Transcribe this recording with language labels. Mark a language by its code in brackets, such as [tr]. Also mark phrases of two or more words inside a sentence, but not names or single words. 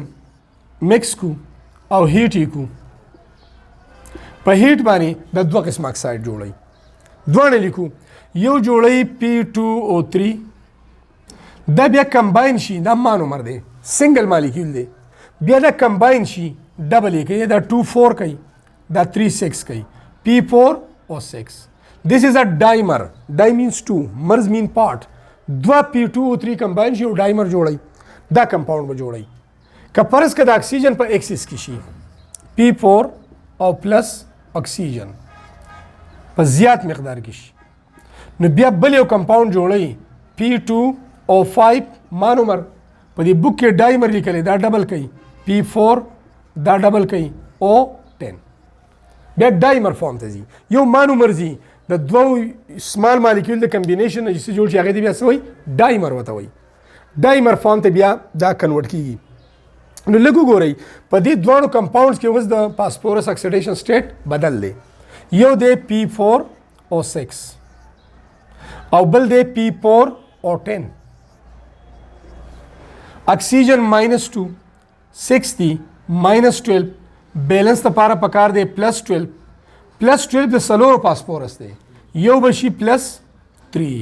[ps] مکس کو او هیټ یې کو په هیټ باندې د 2 قسم اکساید جوړوي دواړه لیکو یو جوړوي P2O3 دا بیا کمباین شي دا مانومر دی [en] single molecule [ps] دی بیا دا کمباین شي ډبل یې کوي دا 2 4 کوي دا 3 6 کوي P4O6 [en] this is a dimer di means 2 mers mean part [ps] دوا P2O3 کمباین شي او ډایمر جوړوي دا کمپاوند به جوړوي که فرض که د اکسیجن په ایکسس کې شي P4 او [en] plus oxygen [ps] په زیات مقدار کې شي نو بیا بل یو کمپاوند جوړوي P2O5 مانومر په دې بک کې ډایمر لیکلی دا ډبل کوي P4 دا ډبل کوي O10 بیا ډایمر فارم ته ځي یو مانومر ځي د دوو [en] small molecule [ps] د کمبینیشن نه چې جوړ شي هغې ته بیا څه وایي ډایمر ورته وایي [en] dimer form [ps] ته بیا دا کنورټ کیږي. نو لږ وګورئ په دې دواړو کمپاونډز کې اوس د فاسفورس [en] oxidation state [ps] بدل دی. یو دی P4O6 او بل دی P4O10. اکسیجن -2 6 دی -12 بیلنس لپاره پکار دی +12 +12 د سلورو فاسفورس دی یو بشي +3.